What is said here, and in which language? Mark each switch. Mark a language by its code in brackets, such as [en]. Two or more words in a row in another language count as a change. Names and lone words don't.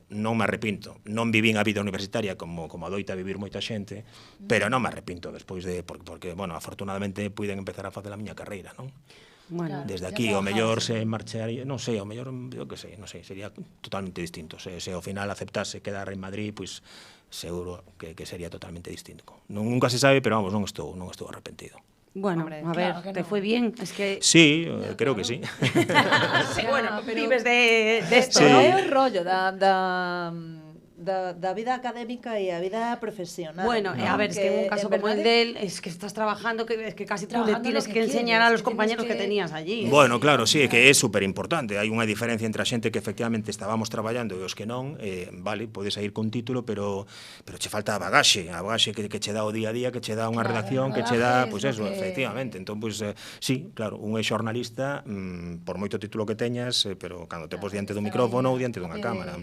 [gl] Non me arrepinto, non vivín a vida universitaria como adoita vivir moita xente, pero non me arrepinto despois de, porque bueno, afortunadamente puiden empezar a facer a miña carreira, non? Bueno, desde aquí, o mellor se marcharía, non sei, o mellor, eu que sei, non sei, sería totalmente distinto. Se ao final aceptase quedar en Madrid, pois seguro que sería totalmente distinto. Nunca se sabe, pero vamos, non estou arrepentido. Bueno, a ver, [es] te fue bien, es que... Sí, creo que sí. Sí, bueno, vives de esto, Pero ¿no? [gl] é o rollo da vida académica e a vida profesional. [es] Bueno, a ver, es que en un caso como el de él, es que estás trabajando, es que casi tú le tienes que enseñar a los compañeros que tenías allí. Bueno, [gl] claro, sí, é que é super importante. Hai unha diferencia entre a xente que efectivamente estábamos traballando e os que non, vale, podes ir con título, pero che falta a bagaxe que che dá o día a día, que che dá unha redacción, que che dá, pois eso, efectivamente. Entón, pois, sí, claro, un é xornalista, por moito título que teñas, pero cando te pos diante dun micrófono ou diante dunha cámara.